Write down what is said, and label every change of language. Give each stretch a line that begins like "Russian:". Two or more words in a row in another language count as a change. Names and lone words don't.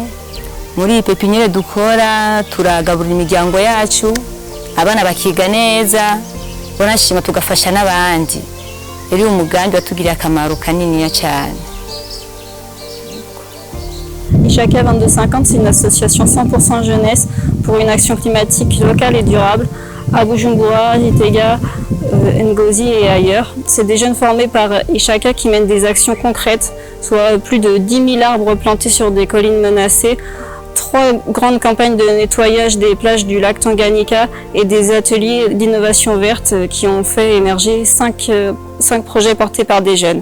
Rundi: Muri iyi pepiniere dukora turagaburira imiryango yacu, abana bakiga neza, bonashima tugafasha n'abandi. Rero uyu mugambi watugiriye akamaro kaniniya cyane.
French: Ishaka 2250, c'est une association 100% jeunesse pour une action climatique locale et durable à Bujumbura, Gitega, Ngozi et ailleurs. C'est des jeunes formés par Ishaka qui mènent des actions concrètes, soit plus de 10 000 arbres plantés sur des collines menacées, 3 grandes campagnes de nettoyage des plages du lac Tanganyika et des ateliers d'innovation verte qui ont fait émerger 5 projets portés par des jeunes.